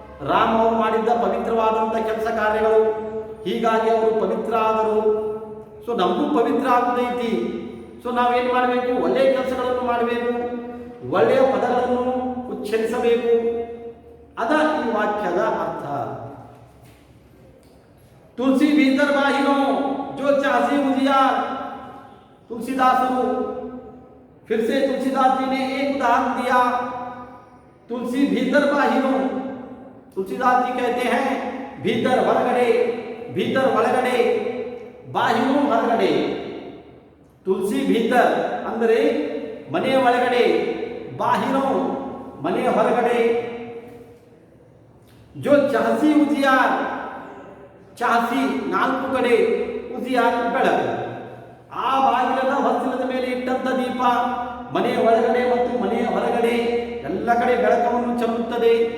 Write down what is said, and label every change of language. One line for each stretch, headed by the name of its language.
Kannada: ರಾಮ ಅವರು ಮಾಡಿದ್ದ ಪವಿತ್ರವಾದಂಥ ಕೆಲಸ ಕಾರ್ಯಗಳು, ಹೀಗಾಗಿ ಅವರು ಪವಿತ್ರ ಆದರು. ಸೊ ನಮಗೂ ಪವಿತ್ರ ಆಗುದೈತಿ. ಸೊ ನಾವೇನು ಮಾಡಬೇಕು? ಒಳ್ಳೆಯ ಕೆಲಸಗಳನ್ನು ಮಾಡಬೇಕು, ಒಳ್ಳೆಯ ಪದಗಳನ್ನು ಉಚ್ಚರಿಸಬೇಕು. ಅದ ಈ ವಾಕ್ಯದ ಅರ್ಥ. ತುಳಸಿ ಭೀತರ ಬಾಹಿರೋ
Hindi: जो चासी उजियार। तुलसीदासरू फिर से तुलसीदास जी ने एक उदाहरण दिया, तुलसी भीतर बाहिरो। तुलसीदास जी कहते हैं भीतर
Kannada: ಹೊರಗಡೆ, भीतर ಒಳಗಡೆ, ಬಾಹಿರೋ ಹೊರಗಡೆ. ತುಳಸಿ ಭೀತರ ಅಂದರೆ ಮನೆಯ ಒಳಗಡೆ, ಬಾಹಿರೋ ಮನೆಯ ಹೊರಗಡೆ.
Hindi: जो चासी उजियार,
Kannada: ಚಾಸಿ ನಾಲ್ಕು ಕಡೆ, ಉಜಿಯಾರ್ ಬೆಳಕು. ಆ ಬಾಗಿಲದ ಹೊಸ್ತಿಲದ ಮೇಲೆ ಇಟ್ಟಂತ ದೀಪ ಮನೆಯ ಒಳಗಡೆ ಮತ್ತು ಮನೆಯ ಹೊರಗಡೆ ಎಲ್ಲ ಕಡೆ ಬೆಳಕನ್ನು ಚೆಲ್ಲುತ್ತದೆ.